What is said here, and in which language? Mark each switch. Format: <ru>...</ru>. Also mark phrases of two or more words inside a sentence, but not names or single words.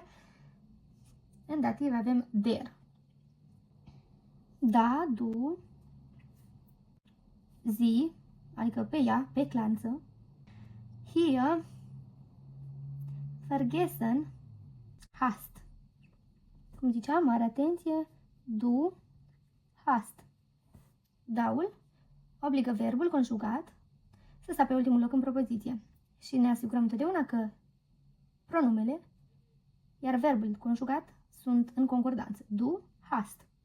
<ro>În dativ avem der. Da,</ro> <de>du, sie,</de> <ro>adică pe ea, pe clanță.</ro> <de>Hier vergessen hast.</de> <ro>Cum ziceam, mare atenție,</ro> <de>du hast.</de> <ro>Daul obligă verbul conjugat să stea pe ultimul loc în propoziție și ne asigurăm întotdeauna că pronumele, iar verbul conjugat sunt în concordanță.</ro> <de>Du hast.</de>